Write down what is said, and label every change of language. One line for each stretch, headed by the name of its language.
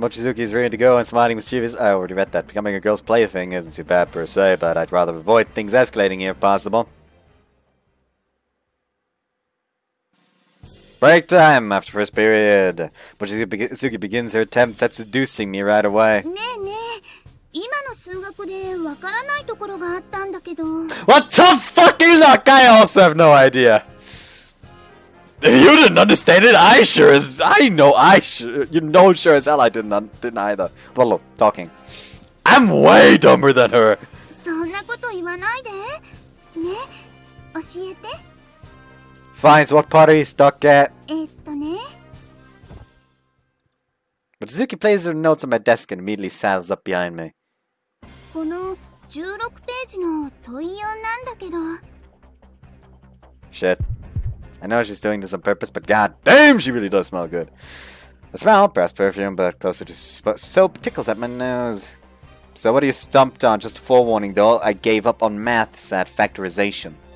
English: Mochizuki is ready to go and smiling mischievous. I already read that. Becoming a girl's plaything isn't too bad per se, but I'd rather avoid things escalating here if possible. Break time after first period. Mochizuki begins her attempts at seducing me right away.
Japanese: ねえねえ、今の数学でわからないところがあったんだけど。
English: What the fucking luck! I also have no idea. You didn't understand it. Sure as hell I didn't either. Well, look, talking. I'm way dumber than her.
Japanese: そんなこと言わないで。ね、教えて。
English: Fine, so what part are you stuck at?
Japanese: ね。
English: Mochizuki places her notes on my desk and immediately saddles up behind me.
Japanese: この16ページの問い4なんだけど。
English: Shit. I know she's doing this on purpose, but god damn, she really does smell good. The smell, perhaps perfume, but closer to soap, tickles at my nose. So what are you stumped on? Just a forewarning though, I gave up on maths at factorization.